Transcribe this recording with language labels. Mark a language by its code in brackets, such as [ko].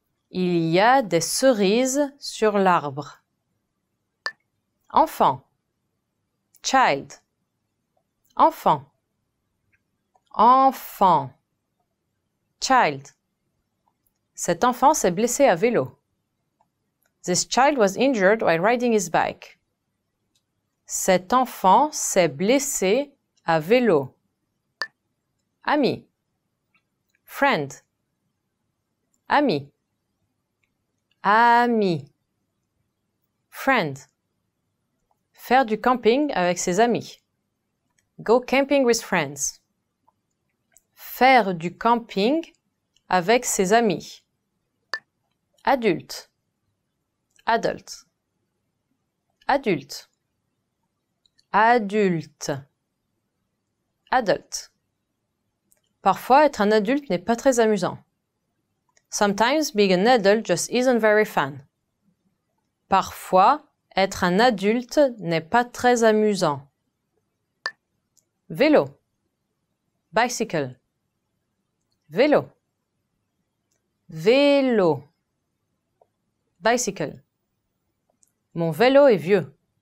[fr] Il y a des cerises sur l'arbre. Enfant. Child. Enfant. Enfant. Child. Cet enfant s'est blessé à vélo. [en] This child was injured while riding his bike. [fr] Cet enfant s'est blessé à vélo. Ami. Friend. Ami. Ami. Friend. Faire du camping avec ses amis. [en] Go camping with friends. [fr] Faire du camping avec ses amis. Adulte. Adult. Adulte. Adulte. Adult. Parfois, être un adulte n'est pas très amusant. [en] Sometimes being an adult just isn't very fun. [fr] Parfois, être un adulte n'est pas très amusant. Vélo. Bicycle. Vélo. Vélo. Bicycle. Mon vélo est vieux.